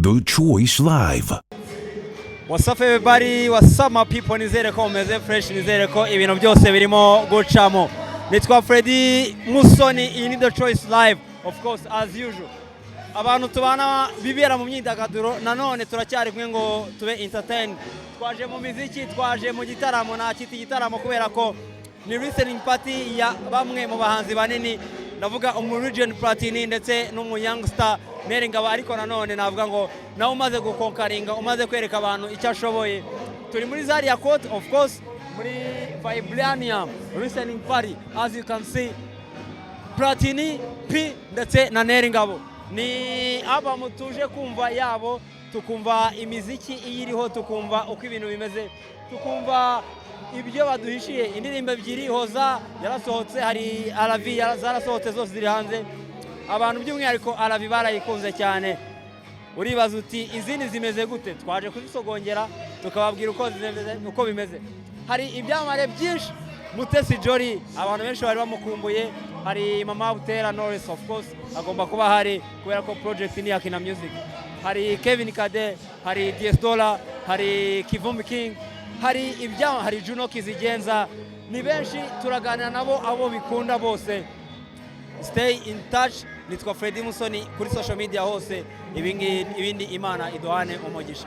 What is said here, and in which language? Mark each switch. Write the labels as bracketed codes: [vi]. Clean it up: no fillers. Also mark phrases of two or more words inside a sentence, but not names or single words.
[en] The Choice Live. What's up everybody, what's up my people, [rw] nizere ko meze fresh, nizere ko ibintu byose birimo gucamo. Nitwa Freddy Musoni, iyi ni The Choice Live, [en] of course as usual. [rw] Abantu tubana bibera mu myidagaduro, nanone turacyari kumwe ngo tube entertain. Twaje mu muziki, twaje mu gitaramo, na kiti gitaramo kubera ko ni [en] listening party [rw] ya bamwe mu bahanzi banini, ndavuga Region Platini ndetse n'umu youngster Neri Ngabo, ariko nanone navuga ngo nawe umaze gukonkaringa, umaze kwereka abantu icyo ashoboye. Turi muri Zaria Court, [en] of course, [rw] muri Vibranium [en] listening party, as you can see, [rw] Platini, P ndetse na Neri Ngabo. Ni aba mutuje kumva yabo, tukumva imiziki iyiriho, tukumva uko ibintu bimeze, tukumva ibyo baduhishiye. Indirimbo ebyiri Hoza yarasohotse, hari Alavi zarasohotse, zose ziri hanze. Abantu by'umwihariko Alavi barayikunze cyane. Uribaza uti izindi zimeze gute? Twaje kuzisogongera tukababwira uko bimeze. Hari ibyamare byinshi, Mutesi Jolly abantu benshi bari bamukumbuye, hari Mama Butera Knowless, [en] of course [rw] agomba kuba hari kubera ko project ni Akina Music. Hari Kevin Kade, hari DS Dollar, hari Kivumbi King, hari ibyama, hari Juno Kizigenza. Ni benshi turaganira nabo, abo bikunda bose. [en] Stay in touch. [rw] Nitwa Freddy Musoni kuri [en] social media [rw] hose. Ibindi Imana iduhane umugisha.